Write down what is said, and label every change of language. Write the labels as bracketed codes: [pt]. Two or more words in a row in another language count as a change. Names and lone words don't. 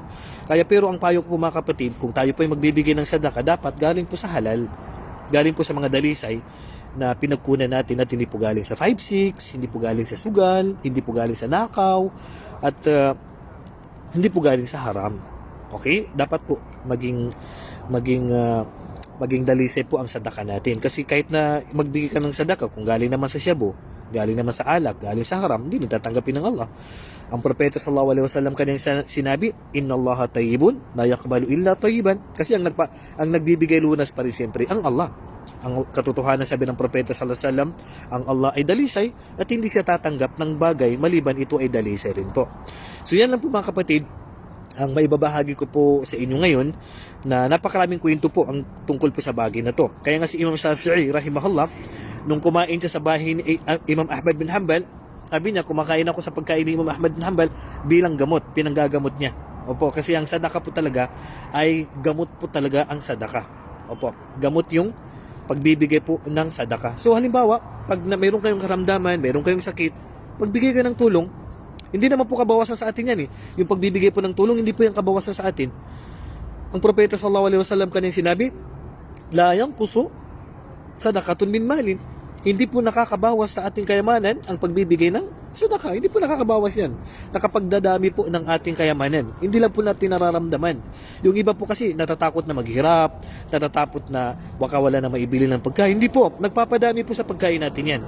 [tl] Kaya pero ang payo ko po mga kapatid, kung tayo po ay magbibigay ng sadaka, dapat galing po sa halal, galing po sa mga dalisay na pinagkunan natin at hindi po galing sa 5-6, hindi po galing sa sugal, hindi po galing sa nakaw, at hindi po galing sa haram. Okay? Dapat po maging dalisay po ang sadaka natin. Kasi kahit na magbigay ka ng sadaka, kung galing naman sa shabu, galing naman sa alak, galing sa haram, hindi natatanggapin ng Allah. Ang propeta [ar] صلى الله عليه وسلم [tl] kanyang sinabi, [ar] إن الله طيب لا يقبل إلا طيبا. [tl] Kasi ang nagbibigay lunas pa rin siyempre ang Allah. Ang katotohanan, sabi ng propeta [ar] صلى الله عليه وسلم, [tl] ang Allah ay dalisay at hindi siya tatanggap ng bagay maliban ito ay dalisay rin po. So yan lang po mga kapatid, ang maibabahagi ko po sa inyo ngayon, na napakaraming kwento po ang tungkol po sa bagay na to. Kaya nga si Imam Shafi'i rahimahullah, nung kumain siya sa bahay ni Imam Ahmad bin Hanbal, sabi niya, kumakain ako sa pagkain ni Imam Ahmad bin Hanbal bilang gamot, pinanggagamot niya. Opo, kasi ang sadaka po talaga ay gamot po talaga ang sadaka. Opo, gamot yung pagbibigay po ng sadaka. So halimbawa, pag mayroon kayong karamdaman, mayroon kayong sakit, pagbigay ka ng tulong, hindi naman po kabawasan sa atin yan eh. Yung pagbibigay po ng tulong, hindi po yan kabawasan sa atin. Ang propeta [ar] صلى الله عليه وسلم [tl] kanyang sinabi, [ar] لا ينقص صدقة من مال. [tl] Hindi po nakakabawas sa ating kayamanan ang pagbibigay ng sadaka. Hindi po nakakabawas yan. Nakapagdadami po ng ating kayamanan. Hindi lang po natin nararamdaman. Yung iba po kasi natatakot na maghirap, natatakot na baka wala na maibili ng pagkain. Hindi po. Nagpapadami po sa pagkain natin yan.